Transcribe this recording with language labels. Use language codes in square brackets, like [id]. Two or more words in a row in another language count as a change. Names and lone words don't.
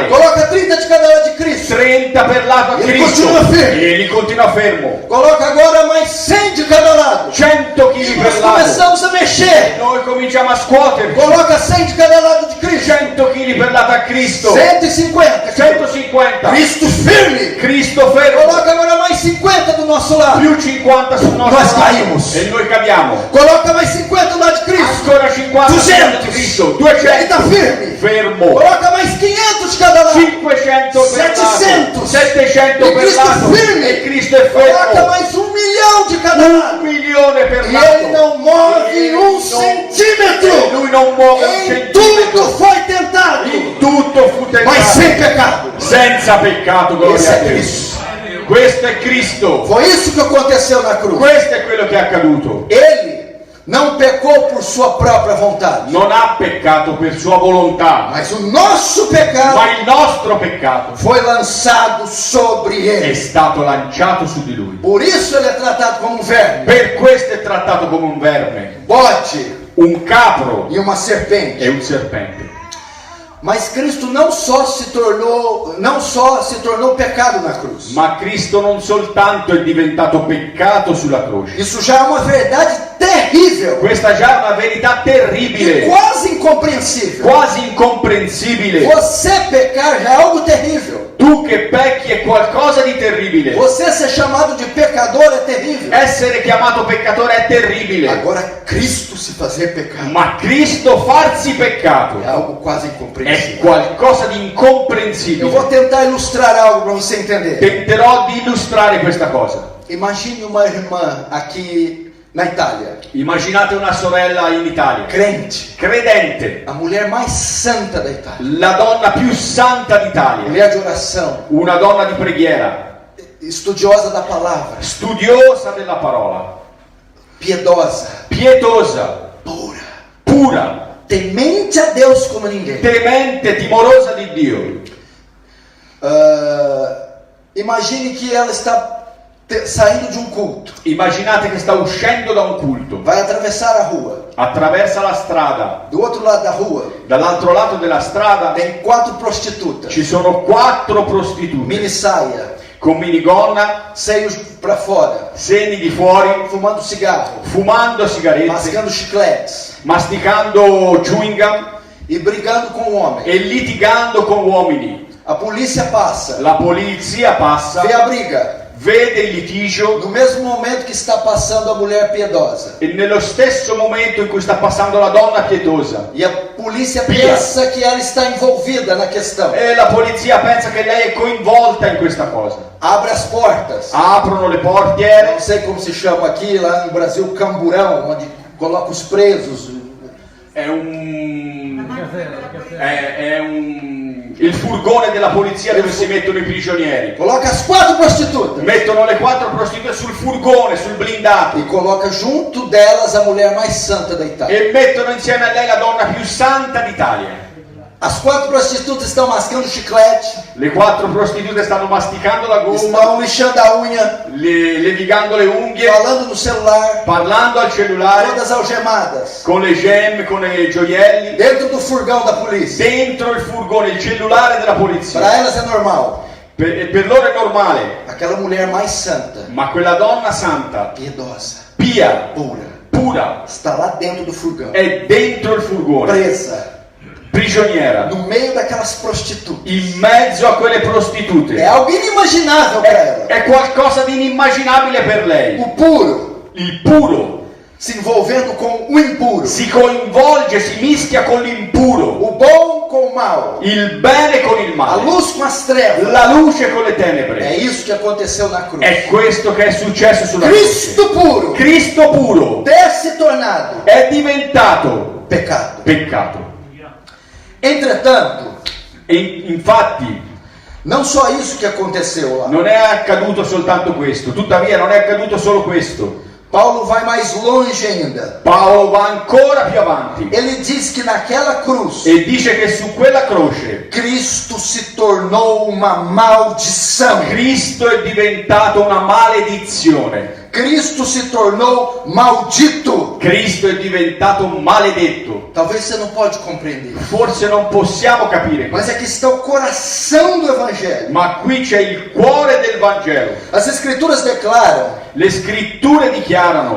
[pt] Coloca 30 de cada lado de Cristo. [it] 30 per lato a [pt] Ele [it] Cristo. continua fermo. E egli continua fermo. [pt] Coloca agora mais 100 de cada lado. [it] 100 [pt] E [it] kg [pt] nós [it] per lato. [pt] começamos a mexer. [it] Noi cominciamo a scuotere. [pt] Coloca 100 de cada lado de Cristo. [it] 100 kg per lato a Cristo. [pt] 150. [it] 150. [pt] Cristo firme. [it] Cristo fermo. [pt] Coloca agora mais 50 do nosso lado. [it] Più 50 sul nostro [pt] Nós [it] lato. [pt] caímos. [it] E noi cadiamo. [pt] Coloca mais 50 do lado de Cristo. [it] Ancora 50 sul lato [pt] 200. [it] di Cristo. [pt] Ele está [it] 200. [pt] firme. [it] Fermo. [pt] Coloca mais 500 de cada lado. [it] 500 per lato. [pt] 700. [it] 700 [pt] E [it] per [pt] Cristo [it] lato. [pt] firme. [it] E Cristo è [pt] Coloca [it] fermo. [pt] mais 1 milhão de cada [it] 1 [pt] lado. [it] milione per [pt] E [it] lato. [pt] ele não move [it] E [pt] um [it] non- [pt] centímetro. [it] e lui non muove un [pt] Em [it] centimetro. [pt] tudo foi tentado, [it] In tutto fu [pt] mas sem [it] tentato. [pt] pecado. [it] Senza peccato, gloria [pt] Esse [it] a [pt] é [it] Dio. [pt] Cristo. [it] Questo è Cristo. [pt] Foi isso que aconteceu na cruz. [it] Questo è quello che è accaduto. [pt] Ele não pecou por sua própria vontade, [it] Non ha peccato per sua volontà, [pt] mas o nosso pecado [it] ma il nostro peccato [pt] foi lançado sobre [it] è [pt] ele. [it] stato lanciato su di lui. [pt] Por isso ele é tratado como um verme, [it] Per questo è trattato come un verme, [pt] bode [it] un capro [pt] e uma serpente. [it] e un serpente. [pt] Mas Cristo não só se tornou pecado na cruz. [it] Ma Cristo non soltanto è diventato peccato sulla croce. [pt] Isso já é uma verdade terrível [it] Questa già è una verità [pt] e [it] terribile, [pt] quase incompreensível. [it] quasi incomprensibile. [pt] Você pecar já é algo terrível. [it] Tu che pecchi è qualcosa di terribile. [pt] Você ser chamado de pecador é terrível. [it] Essere chiamato peccatore è terribile. [pt] Agora Cristo se fazer pecado [it] Ma Cristo farsi peccato [pt] é algo quase [it] è [pt] incompreensível. [it] qualcosa di [pt] Eu [it] incomprensibile. [pt] vou tentar ilustrar algo para você entender. [it] Tenterò di illustrare questa cosa. [pt] Imagine uma irmã aqui na Itália, [it] Immaginate una sorella in Italia, [pt] crente, [it] credente, [pt] a mulher mais santa da Itália, [it] la donna più santa d'Italia, [pt] mulher de oração, [it] una donna di preghiera, [pt] estudiosa da palavra, [it] studiosa della parola, [pt] piedosa, [it] pietosa, [pt] pura, [it] pura, [pt] temente a Deus como ninguém. [it] temente, timorosa di Dio. [pt] Imagine que ela está saindo de um culto, [it] Immaginate che sta uscendo da un culto, [pt] vai atravessar a rua. [it] attraversa la strada, [pt] Do outro lado da rua [it] dall'altro lato della strada [pt] tem 4 prostitutas, [it] ci sono 4 prostitute [pt] mini saia, [it] con minigonna, [pt] seios para fora, [it] seni di fuori, [pt] fumando cigarro, [it] fumando sigarette, [pt] mascando chicletes [it] masticando [en] chewing gum [pt] e brigando com o homem. [it] e litigando con uomini. [pt] A polícia passa, [it] La polizia passa, [pt] vê a briga, [it] vede il litigio [pt] no mesmo momento que está passando a mulher piedosa. [it] e nello stesso momento in cui sta passando la donna pietosa. [pt] E a polícia [it] Pia. [pt] pensa que ela está envolvida na questão. [it] E la polizia pensa che lei è coinvolta in questa cosa. [pt] Abre as portas. [it] Aprono le portiere, [pt] Não sei como se chama aqui, lá no Brasil, camburão, onde coloca os presos. [it] il furgone della polizia dove si mettono i prigionieri. [pt] Coloca as 4 prostitutas. [it] Mettono le 4 prostitute sul furgone, sul blindato [pt] E coloca junto delas a mulher mais santa da Itália. [it] e mettono insieme a lei la donna più santa d'Italia. [pt] As 4 prostitutas estão mascando chiclete, [it] Le 4 prostitute stanno masticando la gomma, [pt] estão lixando a unha, [it] levigando le unghie, [pt] falando no celular, [it] parlando al cellulare, [pt] todas algemadas, [it] con le gemme, con i gioielli, [pt] dentro do furgão da polícia. [it] dentro il furgone, il cellulare della polizia. [pt] Para elas é normal. [it] Per loro è normale, [pt] Aquela mulher mais santa, [it] ma quella donna santa, [pt] piedosa, [it] pia, [pt] pura, [it] pura, [pt] está lá dentro do furgão, [it] è dentro il furgone, [pt] presa, [it] prigioniera, [pt] no meio daquelas prostitutas. [it] in mezzo a quelle prostitute. [pt] É algo inimaginável para ela. [it] È qualcosa di inimmaginabile per lei. [pt] O puro [it] Il puro [pt] se envolvendo com o impuro, [it] si coinvolge, si mischia con l'impuro, [pt] o bom com o mal, [it] il bene con il [pt] a [it] male, [pt] luz com as trevas. [it] la luce con le [pt] É [it] tenebre. [pt] isso que aconteceu na cruz. [it] È questo che è successo sulla croce. [pt] Cristo puro [it] Cristo puro [pt] ter se tornado [it] è diventato [pt] pecado. [it] peccato. [pt] Entretanto, [it] E infatti [pt] não só isso que aconteceu lá. [it] non è accaduto soltanto questo, tuttavia non è accaduto solo questo. [pt] Paulo vai mais longe ainda. [it] Paolo va ancora più avanti [pt] Ele diz que naquela cruz, [it] e dice che su quella croce [pt] Cristo se tornou uma maldição. [it] Cristo è diventato una maledizione. [pt] Cristo se tornou maldito. [it] Cristo è diventato maledetto. [pt] Talvez você não pode compreender. [it] Forse non possiamo capire, [pt] Mas aqui está o coração do Evangelho. [it] ma qui c'è il cuore del Vangelo. [pt] As Escrituras declaram [it] Le scritture dichiarano